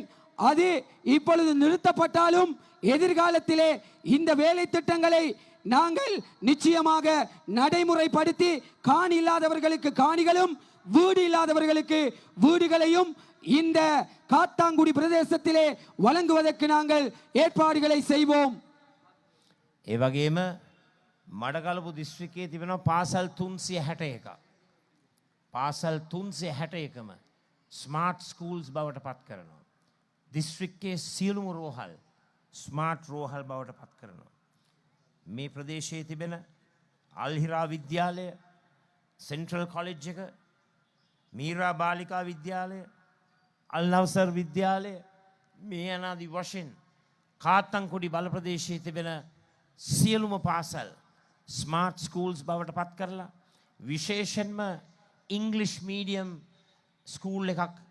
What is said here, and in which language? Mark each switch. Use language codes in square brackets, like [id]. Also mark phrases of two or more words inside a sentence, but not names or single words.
[ta] அது இப்பொழுது நிறுத்தப்பட்டாலும் எதிர்காலத்திலே இந்த வேலை திட்டங்களை நாங்கள் நிச்சயமாக நடைமுறைப்படுத்தி காணி இல்லாதவர்களுக்கு காணிகளும் வீடு இல்லாதவர்களுக்கு வீடுகளையும் இந்த காத்தாங்குடி பிரதேசத்திலே வழங்குவதற்கு நாங்கள் ஏற்பாடுகளை செய்வோம். [si] ඒ වගේම මඩකලපු දිස්ත්‍රික්කයේ තිබෙනවා පාසල් 361ක්. පාසල් 361ම [en] smart schools [si] බවට පත් කරනවා. දිස්ත්‍රික්කයේ සියලුම රෝහල් ස්මාර්ට් රෝහල් බවට පත් කරනවා. මේ ප්‍රදේශයේ තිබෙන අල්හිරා විද්‍යාලය, සෙන්ට්‍රල් කොලෙජ් එක, මීරා බාලිකා විද්‍යාලය, අල්නවසර් විද්‍යාලය මේ අනාදි වශයෙන් කාත්තන්කුඩි බල ප්‍රදේශයේ තිබෙන සියලුම පාසල් [en] smart schools [si] බවට පත් කරලා විශේෂයෙන්ම [en] English medium school [si] එකක්